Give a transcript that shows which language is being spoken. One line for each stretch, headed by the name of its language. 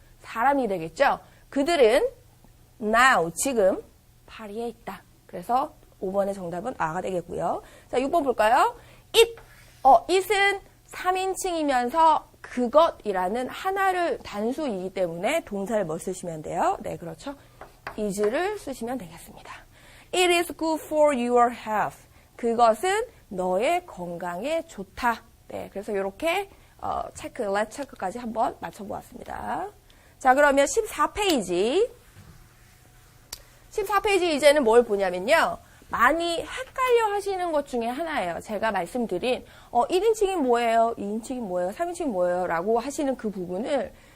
Korean: 사람이 되겠죠. 그들은 now 지금 파리에 있다. 그래서 5번의 정답은 아가 되겠고요. 자, 6번 볼까요? it은 3인칭이면서 그것이라는 하나를 단수이기 때문에 동사를 뭐 쓰시면 돼요? 네, 그렇죠. is를 쓰시면 되겠습니다.
English: It is good for your health.
Korean: 그것은 너의 건강에 좋다. 네, 그래서 이렇게 렛 체크까지 한번 맞춰보았습니다. 자, 그러면 14페이지. 14페이지 이제는 뭘 보냐면요. 많이 헷갈려 하시는 것 중에 하나예요. 제가 말씀드린 1인칭이 뭐예요? 2인칭이 뭐예요? 3인칭이 뭐예요? 라고 하시는 그 부분을